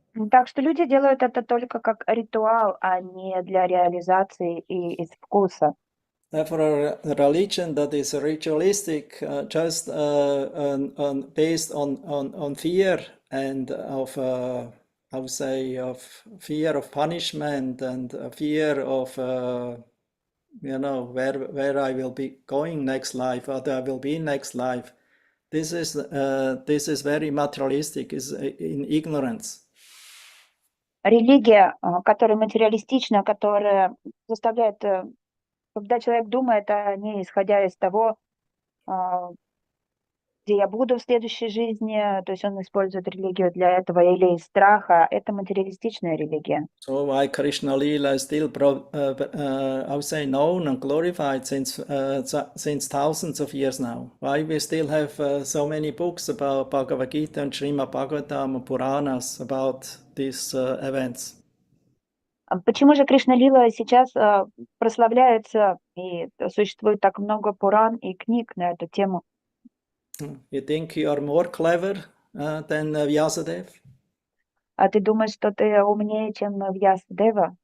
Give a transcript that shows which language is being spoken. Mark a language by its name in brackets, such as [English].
[Russian] Так что люди делают это только как ритуал, а не для реализации и из вкуса. [English] For a religion that is ritualistic, just based on fear and of I would say of fear of punishment and fear of you know where I will be going next life, what I will be next life. This is very materialistic, is in ignorance. [Russian] Религия, которая материалистична, которая заставляет, когда человек думает о ней, исходя из того, где я буду в следующей жизни, то есть он использует религию для этого, или из страха, это материалистичная религия. [English] So why Krishna Lila is still, I would say, known and glorified since thousands of years now? Why we still have so many books about Bhagavad Gita and Srimad Bhagavatam and Puranas about these events? [Russian] Почему же Кришна Лила сейчас прославляется и существует так много Пуран и книг на эту тему? [English] You think you are more clever than Vyasadeva? [Russian] А ты думаешь, что ты умнее, чем Вьясадева?